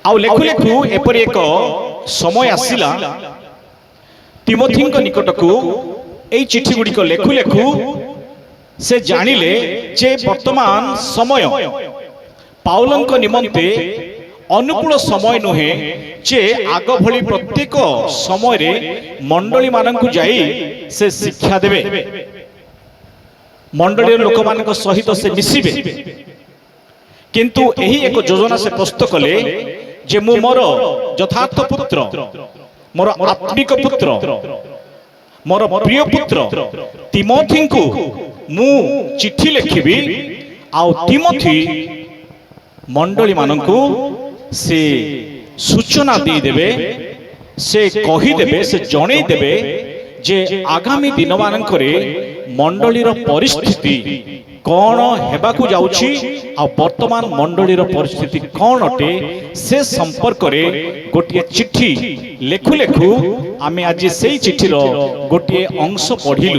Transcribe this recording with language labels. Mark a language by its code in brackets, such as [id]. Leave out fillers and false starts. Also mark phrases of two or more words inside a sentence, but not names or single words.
[or] ଆଉ ଲେଖୁ ଲେଖୁ ଏପରି ଏକ ସମୟ ଆସିଲା ତିମୋଥୀଙ୍କ ନିକଟକୁ ଏଇ ଚିଠି ଗୁଡ଼ିକ ଲେଖୁ ଲେଖୁ ସେ ଜାଣିଲେ ଯେ ବର୍ତ୍ତମାନ ସମୟ ପାଉଲଙ୍କ ନିମନ୍ତେ ଅନୁକୂଳ ସମୟ ନୁହେଁ ଯେ ଆଗ ଭଳି ପ୍ରତ୍ୟେକ ସମୟ ରେ ମଣ୍ଡଳୀ ମାନଙ୍କୁ ଯାଇ ସେ ଶିକ୍ଷା ଦେବେ, ମଣ୍ଡଳୀ ଲୋକ ମାନଙ୍କ ସହିତ ସେ ମିଶିବେ। କିନ୍ତୁ ଏହି ଏକ ଯୋଜନା ସେ ପ୍ରସ୍ତୁତ କଲେ ଯେ ମୁ ମୋର ଯଥାର୍ଥ ପୁତ୍ର, ମୋର ଆତ୍ମିକ ପୁତ୍ର, ମୋର ପ୍ରିୟ ପୁତ୍ର ତିମୋଥୀ କୁ ମୁ ଚିଠି ଲେଖିବି। ଆଉ ତିମୋଥୀ ମଣ୍ଡଳୀ ମାନଙ୍କୁ ସେ ସୂଚନା ଦେ ଦେବେ, ସେ କହି ଦେବେ, ସେ ଜଣେଇ ଦେବେ ଯେ ଆଗାମୀ ଦିନ ମାନଙ୍କରେ ମଣ୍ଡଳୀର ପରିସ୍ଥିତି କଣ ହେବାକୁ ଯାଉଛି ଆ ବର୍ତ୍ତମାନ ମଣ୍ଡଳୀର ପରିସ୍ଥିତି କଣ ଅଟେ ସେ ସମ୍ପର୍କ ରେ ଗୋଟିଏ ଚିଠି ଲେଖୁ ଲେଖୁ ଆମେ ଆଜି ସେଇ ଚିଠିର ଗୋଟିଏ ଅଂଶ ପଢ଼ିଲୁ।